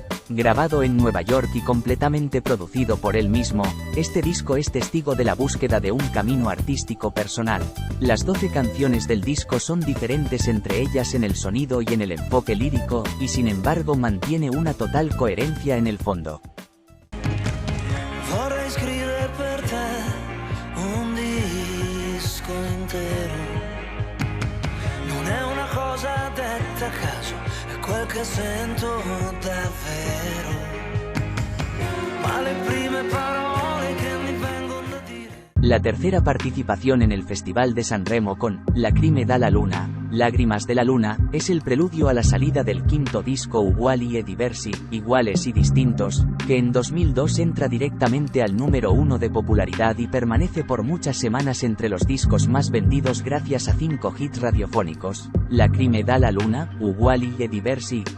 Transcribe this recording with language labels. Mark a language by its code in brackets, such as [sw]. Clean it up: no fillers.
[es] Grabado en Nueva York y completamente producido por él mismo, este disco es testigo de la búsqueda de un camino artístico personal. Las 12 canciones del disco son diferentes entre ellas en el sonido y en el enfoque lírico, y sin embargo mantiene una total coherencia en el fondo. [it] Vorrei scrivere per te un disco intero. Non è una cosa detta a caso, è quel che sento davvero. Ma le prime parole che mi vengono da dire. [es] La tercera participación en el Festival de Sanremo con Lacrime dalla Luna, Lágrimas de la Luna, es el preludio a la salida del quinto disco Uguali e Diversi, Iguales y Distintos, que en 2002 entra directamente al número 1 de popularidad y permanece por muchas semanas entre los discos más vendidos gracias a 5 hits radiofónicos: Lacrime dalla Luna, Uguali e Diversi,